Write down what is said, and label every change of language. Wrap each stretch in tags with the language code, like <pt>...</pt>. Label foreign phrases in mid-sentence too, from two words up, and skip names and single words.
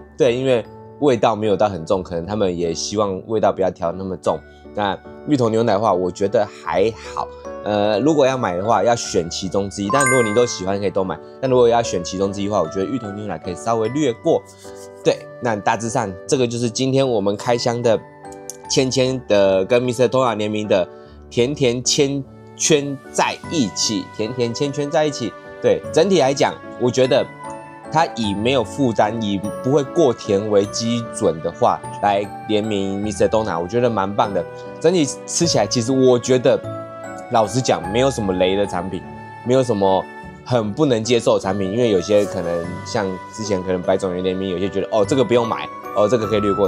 <zh>對，因為味道沒有到很重，可能他們也希望味道不要調那麼重。那芋頭牛奶的話，我覺得還好。如果要買的話，要選其中之一。但如果你都喜歡，可以都買。但如果要選其中之一的話，我覺得芋頭牛奶可以稍微略過。對，那大致上這個就是今天我們開箱的芊芊的跟 Mr. Toner 聯名的甜甜圈圈在一起，甜甜圈圈在一起。對，整體來講，我覺得它以沒有負擔、以不會過甜為基準的話，來聯名 Mr. Toner， 我覺得蠻棒的。整體吃起來，其實我覺得，老實講，沒有什麼雷的產品，沒有什麼很不能接受的產品，因為有些可能像之前可能百種園聯名，有些覺得哦這個不用買，哦這個可以略過。</zh>